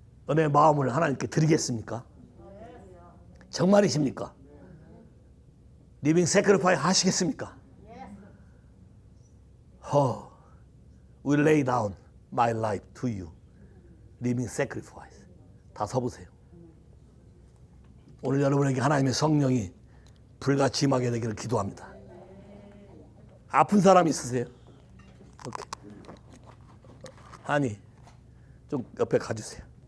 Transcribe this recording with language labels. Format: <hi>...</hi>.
<ko>은혜의 마음을 하나님께 드리겠습니까? 정말이십니까? 리빙 세크리파이스 하시겠습니까?</ko> <en>We lay down my life to you.</en> <ko>Living sacrifice. 다 서보세요. 오늘 여러분에게 하나님의 성령이 불같이 임하게 되기를 기도합니다. 아픈 사람 있으세요? 오케이. 아니, 좀 옆에 가주세요.</ko>